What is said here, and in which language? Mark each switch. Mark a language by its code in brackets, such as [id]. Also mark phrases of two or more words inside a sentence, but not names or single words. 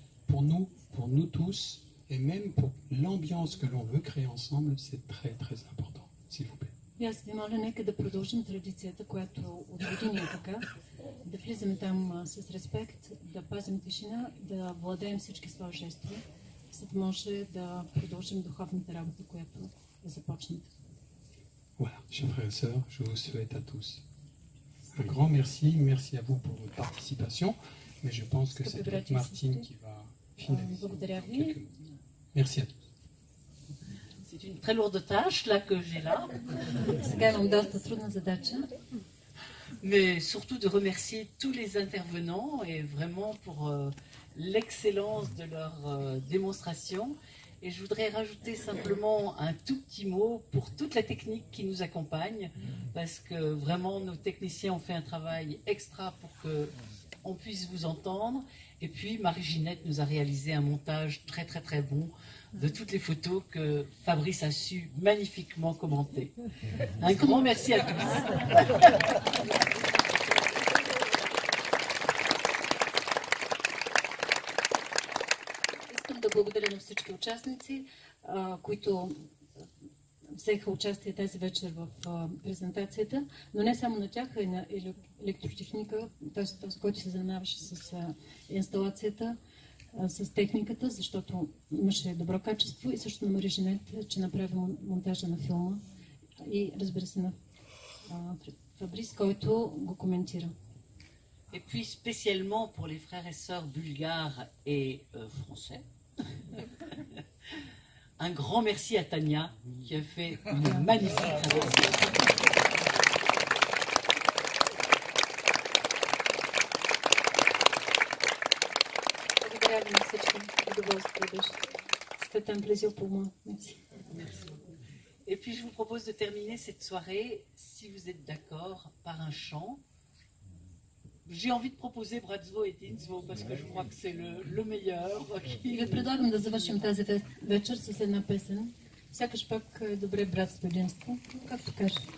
[fr] Pour nous tous, et même pour l'ambiance que l'on veut créer ensemble, c'est très très important, s'il vous plaît. [bg] И аз ви моля, нека да продължим традицията, която от години е така, да влизаме там с респект, да пазим тишина, да владеем всички свои жестове, за да може да продължим духовната работа, която е започната. [fr] Voilà, chers frères et sœurs, je vous souhaite à tous un grand merci. Merci à vous pour votre participation. Mais je pense que c'est peut-être Martine qui va finaliser dans quelques minutes. Merci à tous. C'est une très lourde tâche là que j'ai là. [bg] Сега имам доста трудна задача. [fr] Mais surtout de remercier tous les intervenants et vraiment pour l'excellence de leur démonstration. Et je voudrais rajouter simplement un tout petit mot pour toute la technique qui nous accompagne, parce que vraiment nos techniciens ont fait un travail extra pour qu'on puisse vous entendre. Et puis Marie-Ginette nous a réalisé un montage très très très bon de toutes les photos que Fabrice a su magnifiquement commenter. Un grand merci à tous. [bg] Искам да благодаря на всички участници, които взеха участие тази вечер в презентацията, но не само на тях, а и на електротехника, т.е. този, който се занимаваше с инсталацията, с техниката, защото имаше добро качество, и също на Мари-Женет, че направи монтажа на филма, и разбира се на Фабрис, който го коментира. [fr] Et puis spécialement pour les frères et sœurs bulgares et français, un grand merci à Tania qui a fait une magnifique traversée. [bg] Благодаря ви на всички. Удоволствие беше. [fr] C'était un plaisir pour moi. Merci. Merci beaucoup. Et puis je vous propose de terminer cette soirée, si vous êtes d'accord, par un chant. J'ai envie de proposer Bratstvo et Tinsvo parce que je crois que c'est le meilleur. [bg] И ви предлагам да завършим тази вечер с една песен. Сякаш пак е добре братство и единство, както кажа.